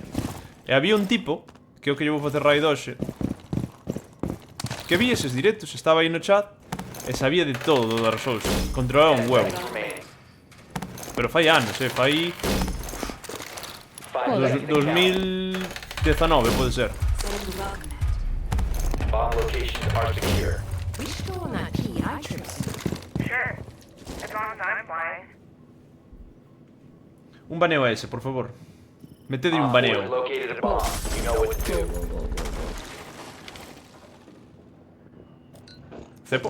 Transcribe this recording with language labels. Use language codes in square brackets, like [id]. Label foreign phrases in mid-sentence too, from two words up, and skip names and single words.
[gl] E había un tipo, que é o que lle vou facer raid hoxe, que vi eses directos, estaba aí no chat e sabía de todo do Dark Souls. Controlaba un huevo. Pero fai anos, fai... 2019 pode ser. [en] Bomb locations are secure. We stole that key, I trust. Sure. As long as I'm flying. [gl] Un baneo a ese, por favor. Metede un [en] Op 4 [gl] baneo. [en] has located a bomb. You know what to do. [gl] Cepo.